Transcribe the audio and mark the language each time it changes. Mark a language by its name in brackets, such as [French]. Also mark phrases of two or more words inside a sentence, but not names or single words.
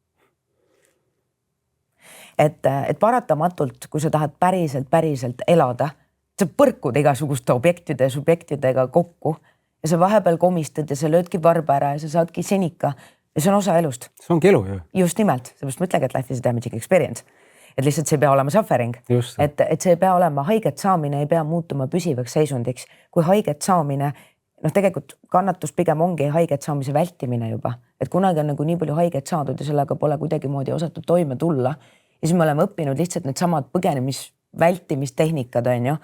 [Estonian] Et paratamatult, kui sa tahad päriselt elada, sa põrkud igasuguste objektide ja subjektidega kokku ja sa vahepeal komistad ja sa löödki varba ära ja sa saadki senika ja see on osa elust. See ongi elu ju. Just nimelt, seepärast ma ütlengi, et [English] life is a damaging experience. [Estonian] Et lihtsalt see ei pea olema suffering. Et see ei pea olema haiget saamine, ei pea muutuma püsivaks seisundiksi. Kui haiget saamine, tegelikult kannatus pigem ongi haiget saamise vältimine juba. Et kunagi on nagu nii palju haiget saadud ja sellega pole kuidagi moodi osatud toime tulla. Ja siis me oleme õppinud lihtsalt need samad vältimistehnikad, on ju.